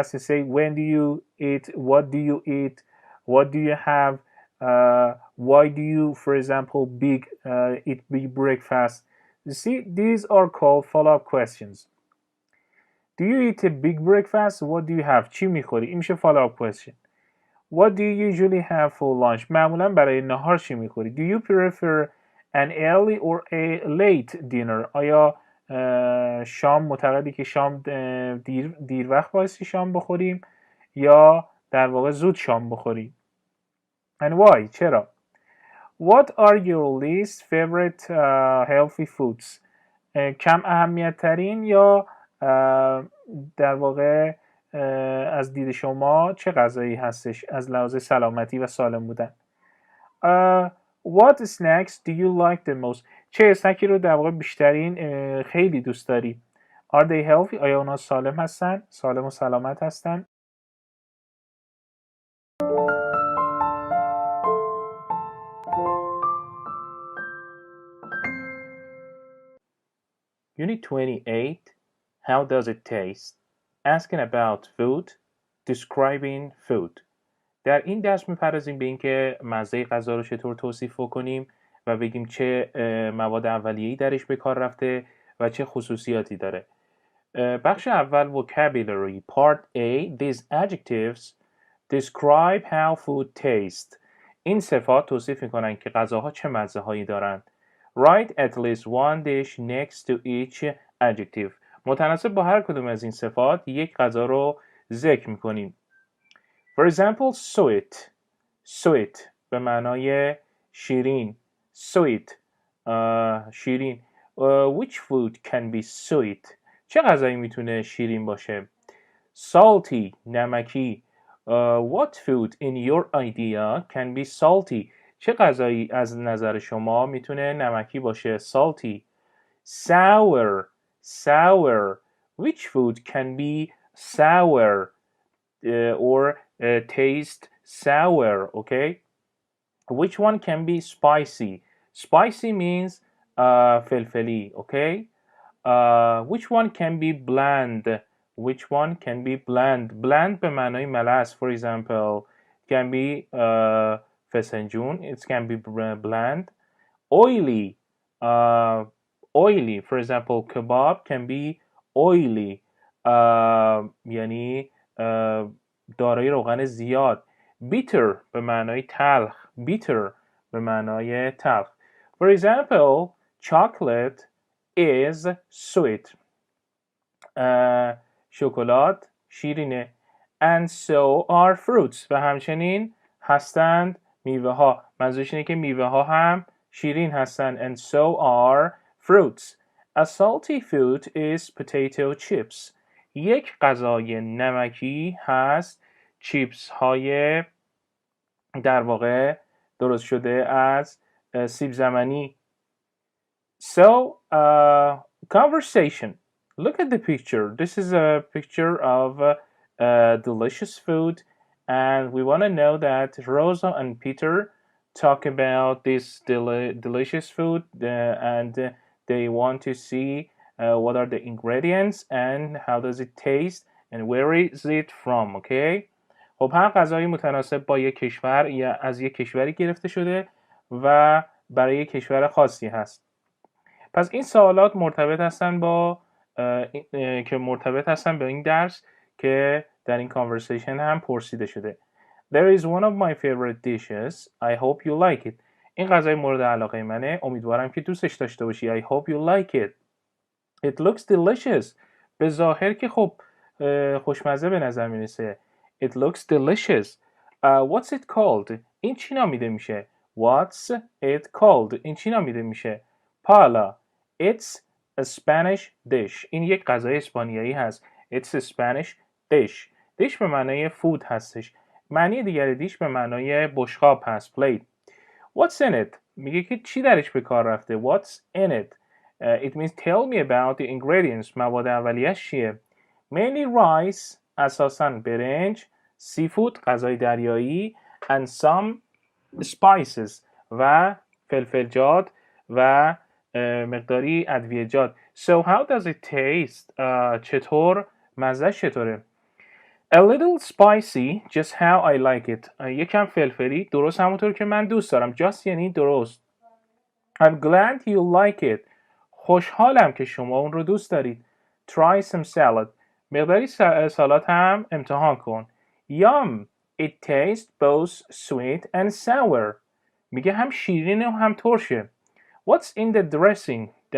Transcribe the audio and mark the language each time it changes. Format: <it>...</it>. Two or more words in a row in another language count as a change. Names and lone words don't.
<en>You say, when do you eat? What do you eat? What do you have? Why do you, for example, eat big breakfast? You see, these are called follow-up questions. Do you eat a big breakfast? What do you have?</en> <fa>چی میخوری؟ این میشه</fa> <en>follow-up question. What do you usually have for lunch?</en> <fa>معمولا برای نهار چی میخوری؟</fa> <en>Do you prefer an early or a late dinner?</en> <fa>آیا شام معتقدی که شام دیر وقت بایستی شام بخوریم یا در واقع زود شام بخوریم؟</fa> <en>And why? چرا؟ What are your least favorite healthy foods?</en> <fa>کم اهمیت ترین یا در واقع از دید شما چه غذایی هستش از لحاظ سلامتی و سالم بودن؟</fa> <en>What snacks do you like the most?</en> <fa>چه اسنکی رو در واقع بیشترین خیلی دوست داری؟</fa> <en>Are they healthy?</en> <fa>آیا اونا سالم هستن؟ سالم و سلامت هستن؟</fa> <en>Unit 28, How does it taste? Asking about food, describing food.</en> <fa>در این درس می‌پردازیم به اینکه مزه غذا رو چطور توصیف کنیم و بگیم چه مواد اولیه‌ای درش به کار رفته و چه خصوصیاتی داره. بخش اول</fa> <en>vocabulary Part A These adjectives describe how food tastes.</en> <fa>این صفات توصیف می‌کنن که غذاها چه مزه‌هایی دارند.</fa> <en>Write at least one dish next to each adjective.</en> <fa>متناسب با هر کدوم از این صفات یک غذا رو ذکر می‌کنیم.</fa> <en>For example, sweet. Sweet</en> <fa>به معنای شیرین.</fa> <en>Sweet شیرین. Which food can be sweet?</en> <fa>چه غذایی میتونه شیرین باشه؟</fa> <en>Salty نمکی. What food in your idea can be salty?</en> <fa>چه غذایی از نظر شما میتونه نمکی باشه؟</fa> <en>Salty. Sour. Sour. Which food can be sour or taste sour? Okay. Which one can be spicy? Spicy means فلفلی. Okay. Which one can be bland? Which one can be bland? Bland</en> <fa>به معنای ملس.</fa> <en>For example, can be فسنجون. It can be bland. Oily. Oily. For example, kebab can be oily.</en> <fa>یعنی دارای روغن زیاد. Bitter به معنای تلخ. Bitter به معنای تلخ.</fa> <en>For example, chocolate is sweet.</en> <fa>شکلات شیرینه.</fa> <en>And so are fruits.</en> <fa>و همچنین هستند میوه ها. منظورش اینه که میوه ها هم شیرین هستند.</fa> <en>And so are fruits. A salty food is potato chips.</en> <fa>یک غذای نمکی هست چیپس های در واقع درست شده از سیب زمینی.</fa> <en>So, conversation. Look at the picture. This is a picture of delicious food, and we want to know that Rosa and Peter talk about this delicious food, and they want to see what are the ingredients and how does it taste and where is it from. Okay.</en> <fa>خب هر غذایی متناسب با یک کشور یا از یک کشوری گرفته شده و برای یک کشور خاصی هست. پس این سوالات مرتبط هستن با به این درس که در این conversation هم پرسیده شده.</fa> <en>There is one of my favorite dishes. I hope you like it.</en> <fa>این غذای مورد علاقه منه. امیدوارم که دوستش داشته باشی.</fa> <en>I hope you like it. It looks delicious.</en> <fa>به ظاهر که خب خوشمزه به نظر میرسه.</fa> <en>It looks delicious. What's it called?</en> <fa>این چی نامیده میشه؟</fa> <en>What's it called?</en> <fa>این چی نامیده میشه؟</fa> <en>Paella. It's a Spanish dish.</en> <fa>این یک غذای اسپانیایی هست.</fa> <en>It's a Spanish dish. dish</en> <fa>به معنای</fa> <en>food هستش.</en> <fa>معنی دیگر دیش به معنای بشقاب هست.</fa> <en>Plate. What's in it?</en> <fa>میگه که چی درش به کار رفته.</fa> <en>What's in it? It means tell me about the ingredients.</en> <fa>مواد اولیه‌اش چیه؟</fa> <en>Mainly rice,</en> <fa>اساساً برنج، seafood، غذای دریایی،</fa> <en>and some spices</en> <fa>و فلفلجات و مقداری ادویه‌جات.</fa> <en>So how does it taste?</en> <fa>چطور؟ مزه‌ش چطوره؟</fa> <en>A little spicy, just how I like it.</en> <fa>یکم فلفلی، درست همونطور که من دوست دارم. Just یعنی درست.</fa> <en>I'm glad you like it.</en> <fa>خوشحالم که شما اون رو دوست دارید.</fa> <en>Try some salad.</en> <fa>مقداری سالاد هم امتحان کن.</fa> <en>Yum. It tastes both sweet and sour.</en> <fa>میگه هم شیرینه و هم ترشه.</fa> <en>What's in the dressing?</en>